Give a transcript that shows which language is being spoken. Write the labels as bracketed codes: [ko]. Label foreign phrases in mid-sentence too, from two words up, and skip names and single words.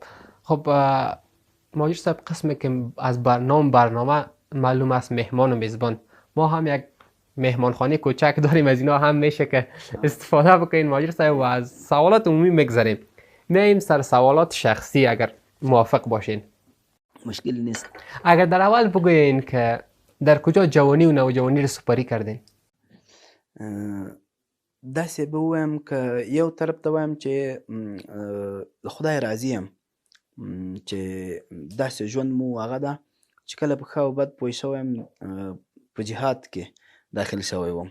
[fa] خب ماجر صاحب، قسمی که از برنامه معلوم است مهمان و میزبان، ما هم یک مهمانخانه کوچک داریم، از اینا هم میشه که استفاده بکنین ماجر صاحب و از سوالات عمومی میگذریم. میایم سر سوالات شخصی اگر موافق باشین. مشکلی نیست. اگر در اول بگوین که در کجا جوانی و نوجوانی رو سپری کردین؟ [ps] داسې به ووایم که یو طرف ته وایم چې د خدای راضي یم چې داسې ژوند مو هغه ده چې کله په ښه او بد پوه شوی یم په جهاد کې داخل شوی وم.